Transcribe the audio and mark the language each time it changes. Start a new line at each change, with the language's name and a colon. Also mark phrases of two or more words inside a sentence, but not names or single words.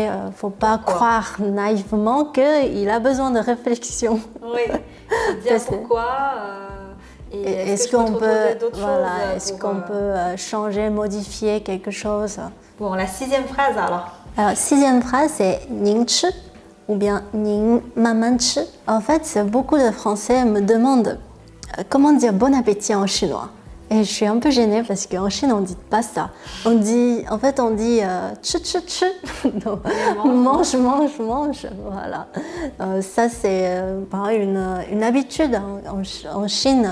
French: Il ne faut pas croire naïvement qu'il a besoin de réflexion. Oui, dire pourquoi. Est-ce qu'on peut changer, modifier quelque chose? Bon, la 6e phrase alors. Alors, 6e phrase, c'est
Chinese: 您吃
French: ou bien
Chinese: 您慢慢吃.
French: En fait, beaucoup de Français me demandent comment dire bon appétit en chinois. Et je suis un peu gênée parce qu'en Chine, on ne dit pas ça. On dit chu chu chu. Donc, mange. Voilà. Ça, c'est une habitude en Chine.